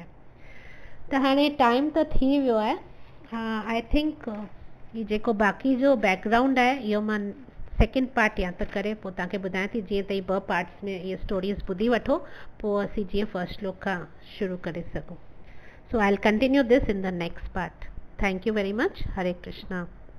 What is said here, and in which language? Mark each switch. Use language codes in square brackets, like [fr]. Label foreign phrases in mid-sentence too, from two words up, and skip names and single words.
[sd] त हाणे टाइम त थी वियो आहे। [en] I think [sd] ही जेको बाक़ी जो बैकग्राउंड आहे, इहो मां [en] second part [sd] या त करे पोइ तव्हांखे ॿुधायां थी, जीअं त 2 पार्ट्स में इहे स्टोरीज़ ॿुधी वठो, पोइ असीं जीअं फर्स्ट श्लोक खां शुरू करे सघूं। [en] So I will continue this in the next part. Thank you very much. हरे कृष्णा।